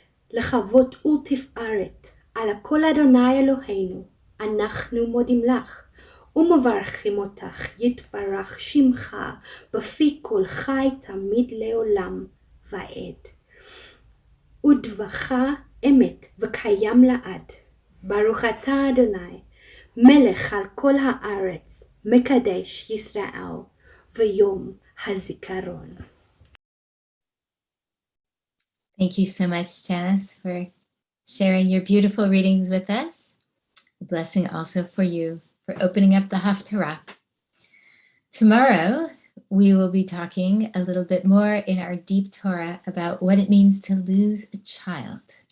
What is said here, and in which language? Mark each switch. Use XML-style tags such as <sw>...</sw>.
<he>לכבוד ולתפארת על הכל אדוני אלוהינו, אנחנו מודים לך ומברכים אותך, יתברך שמך בפי כל חי תמיד לעולם ועד. ודברך אמת וקיים לעד. ברוך אתה אדוני, מלך על כל הארץ, מקדש ישראל ויום הזיכרון.</he> <en>Thank you so much, Janice, for sharing your beautiful readings with us. A blessing also for you for opening up the Haftarah. Tomorrow, we will be talking a little bit more in our deep Torah about what it means to lose a child.</en>